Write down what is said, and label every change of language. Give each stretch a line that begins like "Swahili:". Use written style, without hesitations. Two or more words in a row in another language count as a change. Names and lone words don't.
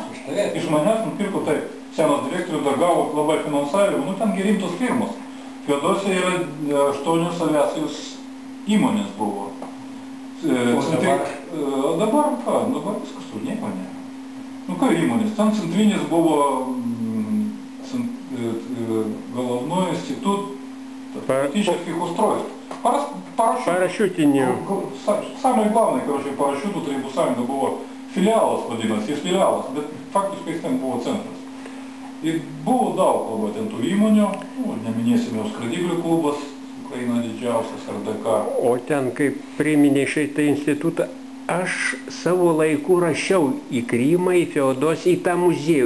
Lithuanian: Iš manęs nupirko, taip, senas direktorius dar gavo labai finansavimą, nu, ten rimtos firmos. Feodosija yra 8 aviacijos įmonės buvo. O dabar? Dabar ką? Dabar viskas tur nieko nėra. Nu ką įmonės? Ten centrinis buvo
Russian: Головной институт тактических устройств.
Lithuanian: Парашютinių.
Russian: Самый главный, короче,
Lithuanian: парашюtų Tarybų Sąjunga buvo filialas vadinasi, jis filialas, bet faktiškai jis ten buvo centras. Ir buvo daug labai ten tų įmonių, neminėsime jau skraidyklių klubas, Ukraina didžiausias, RDK. O ten, kaip priminė šitą institutą, aš savo laiku rašiau į Krymą, į Feodosiją, į tą muziejų.